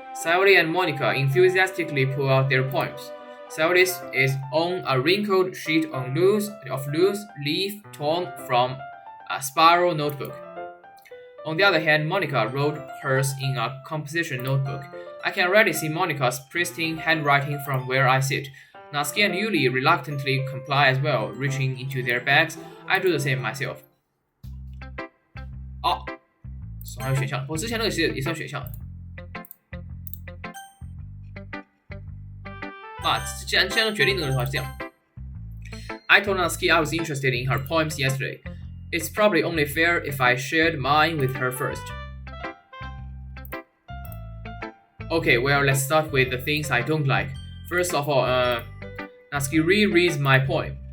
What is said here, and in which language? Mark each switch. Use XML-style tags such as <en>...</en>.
<en>Sayori and Monica enthusiastically pull out their poems. Sayori's is on a wrinkled sheet of loose leaf torn from a spiral notebook. On the other hand, Monica wrote hers in a composition notebook. I can already see Monica's pristine handwriting from where I sit. Natsuki and Yuli reluctantly comply as well, reaching into their bags. I do the same myself.</en> <zh>哦，还有选项，我之前那个其实也是有选项的。那既然都决定那个的话，是这样。</zh> <en>I told Natsuki I was interested in her poems yesterday. It's probably only fair if I shared mine with her first. Okay, well, let's start with the things I don't like. First of all, Natsuki rereads my poem.</en>